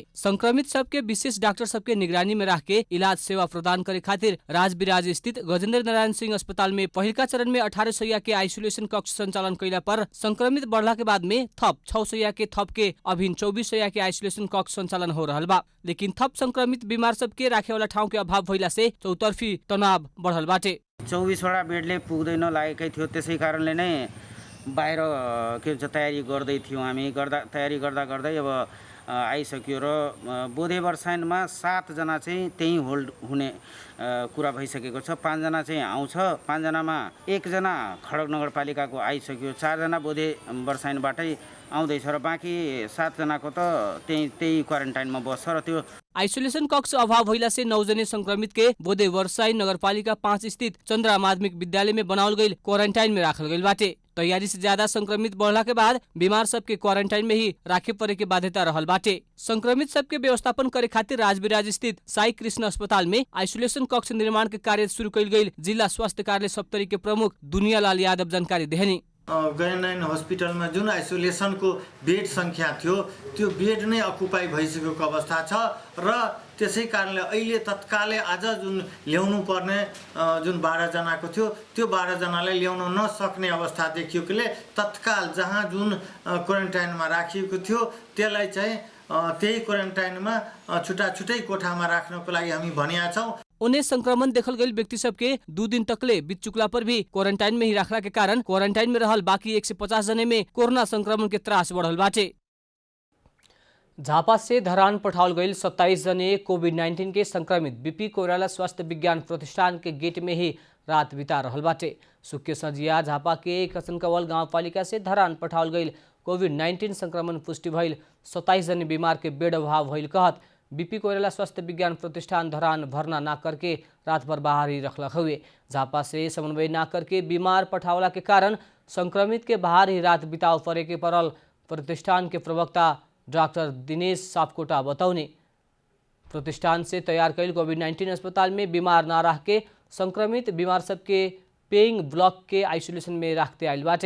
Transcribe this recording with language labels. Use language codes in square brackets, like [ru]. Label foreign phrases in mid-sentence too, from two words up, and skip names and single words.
[bho] संक्रमित सबके विशेष डॉक्टर सबके निगरानी में रख के इलाज सेवा प्रदान करे खातिर राजविराज स्थित गजेंद्र नारायण सिंह अस्पताल में पहिलका चरण में 18 सैया के आइसोलेशन कक्ष संचालन कैला पर संक्रमित बढ़ला के बाद में थप 6 सैया के थप के अभिन 24 सैया के आइसोलेशन कक्ष संचालन हो रहल बा। लेकिन थप संक्रमित बीमार सबके राखे वाला ठाउँ के अभाव भइला से चौतर्फी तनाव बढ़ल बाटे। [ne] 24 वटा बेडले पुग्दैन लागेकै थियो, त्यसै कारणले नै बाहिर के भन्छ तयारी गर्दै थियौँ। हामी तयारी गर्दा गर्दै अब आइसक्यो र बोधे वर्षाइनमा 7 जना चाहिँ त्यहीँ होल्ड हुने कुरा भइसकेको छ। 5 जना चाहिँ आउँछ, 5 जनामा 1 जना खडक नगरपालिकाको आइसक्यो, 4 जना बोधे वर्षाइनबाटै आउँदैछ र बाँकी 7 जनाको त त्यही क्वारेन्टाइनमा बस्छ र त्यो [bho] आइसोलेशन कक्ष अभाव भइला से 9 जने संक्रमित के बोधे वर्षाई नगरपालिका 5 स्थित चंद्रा माध्यमिक विद्यालय में बनावल गई क्वारंटाइन में राखल गई बाटे। तैयारी से ज्यादा संक्रमित बढ़ला के बाद बीमार सबके क्वारंटाइन में ही राखे पड़े के बाध्यता रहल बाटे। संक्रमित सबके व्यवस्थापन करे खातिर राजविराज स्थित साई कृष्ण अस्पताल में आइसोलेशन कक्ष निर्माण के कार्य शुरू कइल गई। जिला स्वास्थ्य कार्यालय सप्तरी के प्रमुख दुनियालाल यादव जानकारी देहनी। [ne] गैरनैन हस्पिटलमा जुन आइसोलेसनको बेड सङ्ख्या थियो त्यो बेड नै अकुपाई भइसकेको अवस्था छ र त्यसै कारणले अहिले तत्कालै आज जुन ल्याउनु पर्ने जुन 12 जनाको थियो त्यो 12 जनालाई ल्याउन नसक्ने अवस्था देखिएकोले तत्काल जहाँ जुन क्वारेन्टाइनमा राखिएको थियो त्यसलाई चाहिँ त्यही क्वारेन्टाइनमा छुट्टै कोठामा राख्नको लागि हामी भनिया छौँ। [bho] उन्हें संक्रमण देखल गई व्यक्ति सबके 2 दिन तकले बीत चुकला पर भी क्वारंटाइन में ही रखला के कारण क्वारंटाइन में रहल बाकी 150 जने में कोरोना संक्रमण के त्रास बढ़ल बाटे। झापा से धरान पठाओल गई 27 जने कोविड-19 के संक्रमित बीपी कोइराला स्वास्थ्य विज्ञान प्रतिष्ठान के गेट में ही रात बिता रहल बाटे। सुक्के सजिया झापा के कसनकवल गांवपालिका से धरान पठाओल गई कोविड-19 संक्रमण पुष्टि भइल 27 जने बीमार के बेड अभाव भइल कहत बीपी कोइराला स्वास्थ्य विज्ञान प्रतिष्ठान धरान भरना ना करके रात भर बाहर ही रखलक हुए। झापा से समन्वय ना करके बीमार पठावला के कारण संक्रमित के बाहर ही रात बिताव परे के पड़ल प्रतिष्ठान के प्रवक्ता डॉक्टर दिनेश सापकोटा बतौने। प्रतिष्ठान से तैयार कईल कोविड-19 अस्पताल में बीमार ना रह के संक्रमित बीमार सबके [en] paying block [bho] के आइसोलेशन में रखते आयल बाटे।